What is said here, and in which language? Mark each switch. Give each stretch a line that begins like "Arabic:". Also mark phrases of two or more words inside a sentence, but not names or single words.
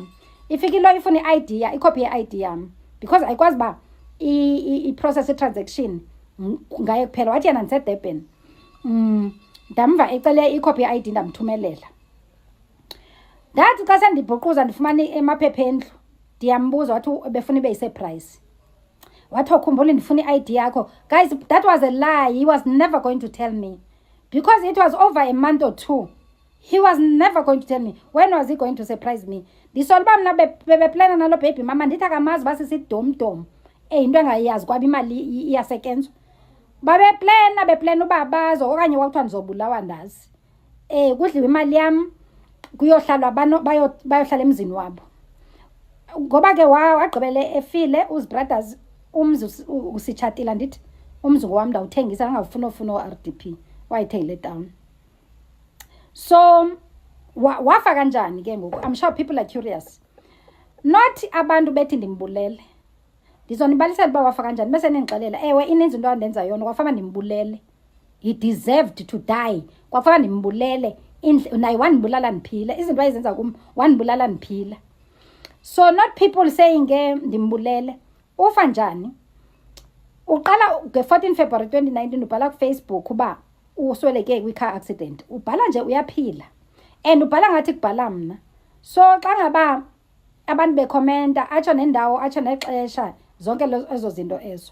Xhosa: Ifika iloyi ifuna i-ID, ikopi ye-ID yam, because ayikwazi uba i-process i-transaction ngaye kuphela. Wathi yena ndiseDurban. Ndamva ecele ikopi ye-ID, ndamthumelela. Ndathi xa sendibhuquza ndifumane emaphepha endlu, ndiyambuza wathi befuna ibe yi-surprise. Wathi ukhumbula ndifuna i-ID yakho.
English: Guys, that was a lie. He was never going to tell me, because it was over a month or two. He was never going to tell me. When was he going to surprise me?
Xhosa: Ndisola uba mna bebeplana nalo baby mama, ndithi akamazi uba sisidomdom into engayazi kwaba imali iyasetyenzwa. Beplana uba bazo okanye kwakuthiwa ndizobulawa ndazi. Kudliwe imali yam kuyohlalwa bayohlala emzini wabo. Ngoba ke wagqibele efile uzibrothers, umzi usitshatile, ndithi umzi ngowam ndawuthengisa, angafuna o-RDP wayitheyile town. So wafa kanjani ke ngoku?
English: I'm sure people are curious.
Xhosa: Not abantu bethi ndimbulele. Ndizonibalisela uba wafa kanjani bese nendixelela ewe ininzi into andenza yona, kwafana ndimbulele.
English: He deserved to die.
Xhosa: Kwafana ndimbulele, naye wandibulala ndiphila. Izinto ayizenza kum wandibulala ndiphila.
English: So not people saying
Xhosa: ke ndimbulele. Ufa njani? Uqala nge-14 February 2019 ubhala kuFacebook uba usweleke kwi-
English: car accident.
Xhosa: Ubhala nje uyaphila, and ubhala ngathi kubhala mna. So xa ngaba abantu bekhomenta, atsho nendawo, atsho nexesha, zonke ezo zinto ezo.